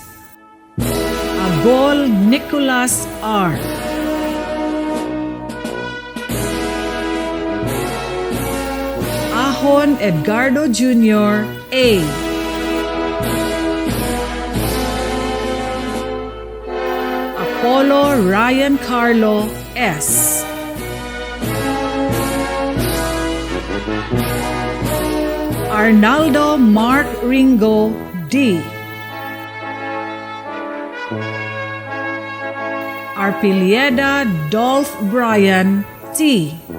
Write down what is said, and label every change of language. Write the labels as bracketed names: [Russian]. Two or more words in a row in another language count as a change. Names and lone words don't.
[English] Agol Nicholas R. Ahon Edgardo Jr. A. Apollo Ryan Carlo S. Arnaldo Mark Ringo D. Arpilieda Dolph Brian T.